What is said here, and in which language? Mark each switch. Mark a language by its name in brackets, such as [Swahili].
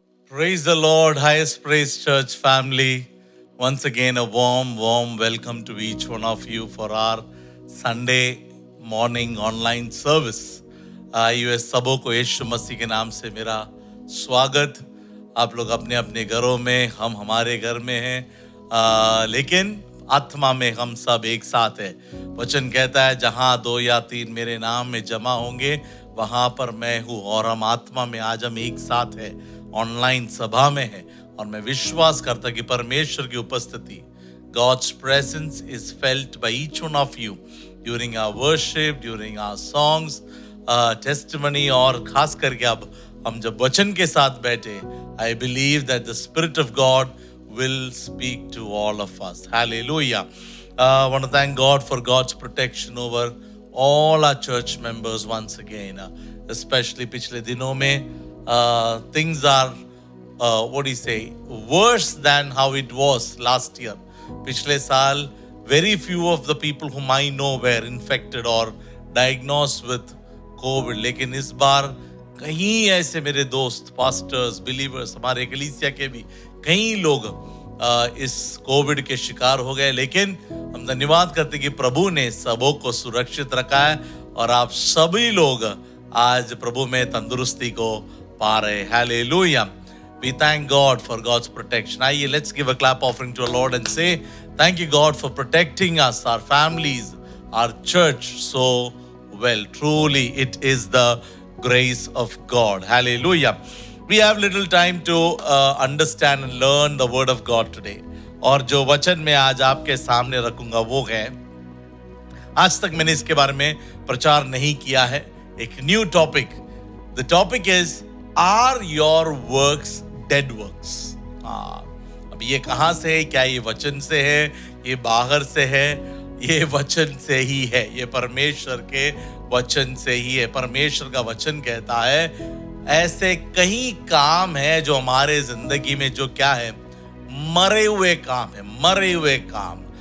[English] Praise the Lord, highest praise church family. Once again, a warm welcome to each one of you for our Sunday morning online service. [Hindi] आइए सबों को यीशु मसीह के नाम से मेरा स्वागत। आप लोग अपने अपने घरों में, हम हमारे घर में हैं, लेकिन आत्मा में हम सब एक साथ है। वचन कहता है जहाँ 2 या 3 मेरे नाम में जमा होंगे वहाँ पर मैं हूँ। और हम आत्मा में आज हम एक साथ है, ऑनलाइन सभा में है। और मैं विश्वास करता कि परमेश्वर की उपस्थिति, [English] God's presence is felt by each one of you during our worship, during our songs, testimony, [Hindi] और खास करके अब हम जब वचन के साथ बैठे, [English] I believe that the Spirit of God will speak to all of us. Hallelujah. I want to thank God for God's protection over all our church members once again, especially [Hindi] पिछले दिनों में [English] things are what do you say, worse than how it was last year. [Hindi] पिछले साल [English] very few of the people whom I know were infected or diagnosed with COVID, [Hindi] लेकिन इस बार कहीं ऐसे मेरे दोस्त, पास्टर्स, बिलीवर्स, हमारे कलीसिया के भी कई लोग इस कोविड के शिकार हो गए। लेकिन हम धन्यवाद करते कि प्रभु ने सबों को सुरक्षित रखा है और आप सभी लोग आज प्रभु में तंदुरुस्ती को पा रहे। [English] Hallelujah. We thank God for God's protection. [Hindi] आइए, [English] let's give a clap offering to our Lord and say, thank you God for protecting us, our families, our church so well. Truly, it is the grace of God. Hallelujah. We have little time to understand and learn the word of God today. [Hindi] और जो वचन मैं आज आपके सामने रखूंगा वो है, आज तक मैंने इसके बारे में प्रचार नहीं किया है, एक new topic. [English] The topic is, are your works dead works? [Hindi] अब ये कहाँ से है? क्या ये वचन से है? ये बाहर से है? ये वचन से ही है, ये परमेश्वर के वचन से ही है। परमेश्वर का वचन कहता है ऐसे कई काम है जो हमारे जिंदगी में जो क्या है, मरे हुए काम है, मरे हुए काम।